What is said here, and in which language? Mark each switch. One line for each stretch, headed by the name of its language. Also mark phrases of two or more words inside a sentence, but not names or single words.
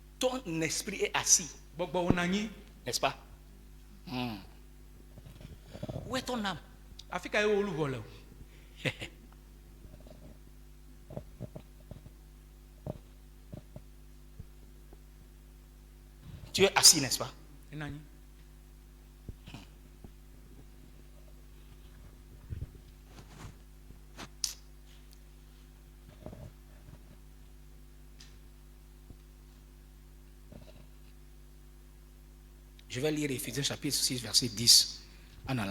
French: ton esprit est assis,
Ewe: Gbɔgbɔ wo nɔ anyi.
French: n'est-ce pas? Où est ton âme?
Ewe: Afi ka ye wo luvɔ le o.
French: Tu es assis, n'est-ce pas?
Ewe: Enɔ anyi.
French: Je vais lire Éphésiens chapitre 6, verset 10 en allant.